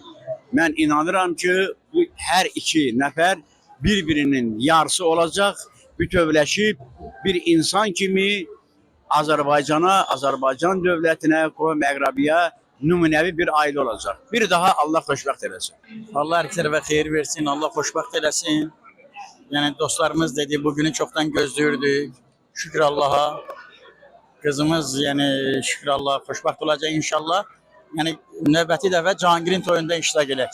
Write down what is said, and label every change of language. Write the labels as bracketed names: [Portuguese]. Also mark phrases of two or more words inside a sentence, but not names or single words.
[Azerbaijani] Mən inanıram ki, bu hər iki nəfər bir-birinin yarısı olacaq, bütövləşib bir insan kimi Azərbaycana, Azərbaycan dövlətinə, Məğrəbiyə nümunəvi bir ailə olacaq. Bir daha Allah xoşbəxt eləsin. Allah herkese xeyir versin, Allah xoşbəxt eləsin. [Turkish] Yani dostlarımız dedi, bugünü çoktan gözlüyorduk. Şükür Allah'a. Kızımız yani şükür Allah'a xoşbəxt olacak inşallah. [Azerbaijani] Yani növbəti dəfə Cahangir'in toyunda iştirak edək.